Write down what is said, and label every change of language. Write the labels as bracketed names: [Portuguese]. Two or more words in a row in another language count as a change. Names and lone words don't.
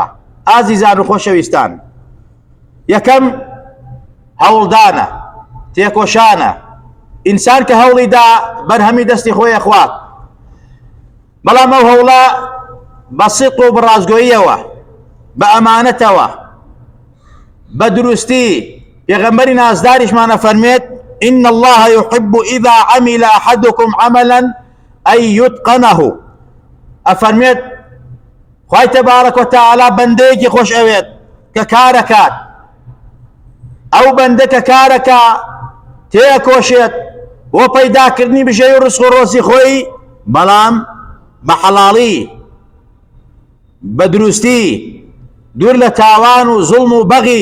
[Central Kurdish] ئازیزان و خۆشەویستان، یەکەم هەوڵدانە، تێکۆشانە. ئینسان کە هەوڵی دا بەرهەمی دەستی خۆی خوات، بەڵام ئەو هەوڵە بە سیدق و بەڕازگۆییەوە، بە ئەمانەتەوە، بە دروستی. پێغەمبەری نازداریشمانە فەرمێت: [Arabic] إن الله يحب إذا عمل أحدكم عملا أن يتقنه. [Central Kurdish] ئەفەرمێت خوای [Arabic] تەبارەک وتەعالا [Central Kurdish] بەندەیەکی خۆش ئەوێت کە کارەکات، ئەو بەندە کە کارەکە تێکۆشێت بۆ پەیداکردنی بژێوی و ڕزق و ڕۆزی خۆی، بەڵام بە حەڵاڵی، بە دروستی، دوور لە تاوان و زوڵم و بەغی.